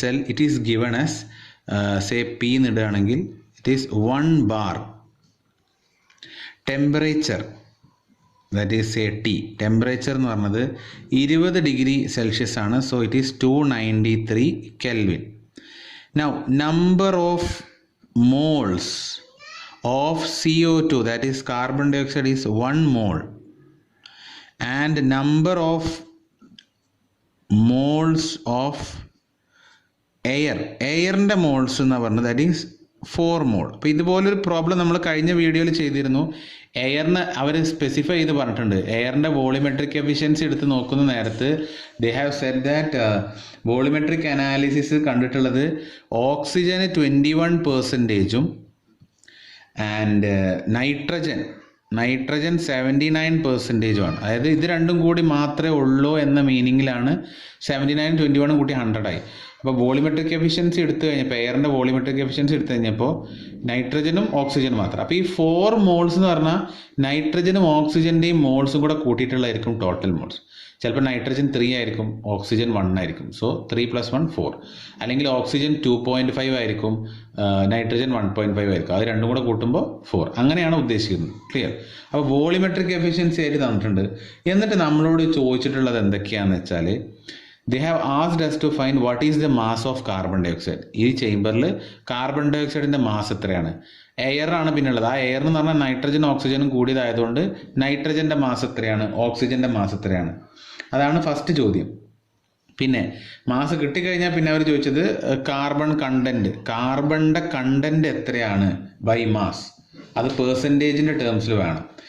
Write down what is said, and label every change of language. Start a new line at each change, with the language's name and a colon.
English: It is given as say P എന്നിടുകയാണെങ്കിൽ it is 1 bar. Temperature that is say T.
Malayalam: Temperature എന്ന് പറഞ്ഞത് 20 degree Celsius ആണ്.
English: So it is 293 Kelvin. Now number of moles of CO2, that is carbon dioxide, is 1 mole and number of moles of
Malayalam: എയറിൻ്റെ moles എന്ന് പറഞ്ഞത്
English: That is 4 mole.
Malayalam: അപ്പോൾ ഇതുപോലൊരു problem നമ്മൾ കഴിഞ്ഞ വീഡിയോയിൽ ചെയ്തിരുന്നു. എയറിന് അവർ സ്പെസിഫൈ ചെയ്ത് പറഞ്ഞിട്ടുണ്ട്. എയറിൻ്റെ വോളിമെട്രിക് എഫിഷ്യൻസി എടുത്ത് നോക്കുന്ന നേരത്ത്
English: they have said that volumetric analysis
Malayalam: കണ്ടിട്ടുള്ളത് ഓക്സിജന് 21% ആൻഡ് നൈട്രജൻ നൈട്രജൻ 79%, അതായത് ഇത് രണ്ടും കൂടി മാത്രമേ ഉള്ളൂ എന്ന മീനിങ്ങിലാണ് 79 21 കൂട്ടി 100 ആയി. അപ്പോൾ വോളിമെട്രിക് എഫിഷ്യൻസി എടുത്തു കഴിഞ്ഞപ്പോൾ, എയറിൻ്റെ വോളിമെട്രിക് എഫിഷ്യൻസി എടുത്തു കഴിഞ്ഞപ്പോൾ നൈട്രജനും ഓക്സിജനും മാത്രം. അപ്പോൾ ഈ 4 മോൾസ് എന്ന് പറഞ്ഞാൽ നൈട്രജനും ഓക്സിജൻ്റെയും മോൾസും കൂടെ കൂട്ടിയിട്ടുള്ളതായിരിക്കും ടോട്ടൽ മോൾസ്. ചിലപ്പോൾ നൈട്രജൻ 3 ആയിരിക്കും, ഓക്സിജൻ 1 ആയിരിക്കും. സോ 3 + 1 4. അല്ലെങ്കിൽ ഓക്സിജൻ 2.5 ആയിരിക്കും, നൈട്രജൻ 1.5 ആയിരിക്കും. അത് രണ്ടും കൂടെ കൂട്ടുമ്പോൾ 4. അങ്ങനെയാണ് ഉദ്ദേശിക്കുന്നത്. ക്ലിയർ? അപ്പോൾ വോളിമെട്രിക് എഫിഷ്യൻസി ആയിട്ട് തന്നിട്ടുണ്ട്. എന്നിട്ട് നമ്മളോട് ചോദിച്ചിട്ടുള്ളത് എന്തൊക്കെയാണെന്ന് വെച്ചാൽ,
English: they have asked us to find what is the mass of carbon dioxide.
Malayalam: ഈ ചേംബറിൽ കാർബൺ ഡൈ ഓക്സൈഡിൻ്റെ മാസ് എത്രയാണ്? എയർ ആണ് പിന്നുള്ളത്. ആ എയർ എന്ന് പറഞ്ഞാൽ നൈട്രജൻ ഓക്സിജനും കൂടിയതായതുകൊണ്ട് നൈട്രജൻ്റെ മാസ് എത്രയാണ്, ഓക്സിജൻ്റെ മാസ് എത്രയാണ്? അതാണ് ഫസ്റ്റ് ചോദ്യം. പിന്നെ മാസ് കിട്ടിക്കഴിഞ്ഞാൽ പിന്നെ അവർ ചോദിച്ചത് കാർബൺ കണ്ടൻറ്റ്, കാർബണിൻ്റെ കണ്ടൻറ്റ് എത്രയാണ് ബൈ മാസ്, അത് പെർസെൻറ്റേജിൻ്റെ ടേംസിൽ വേണം.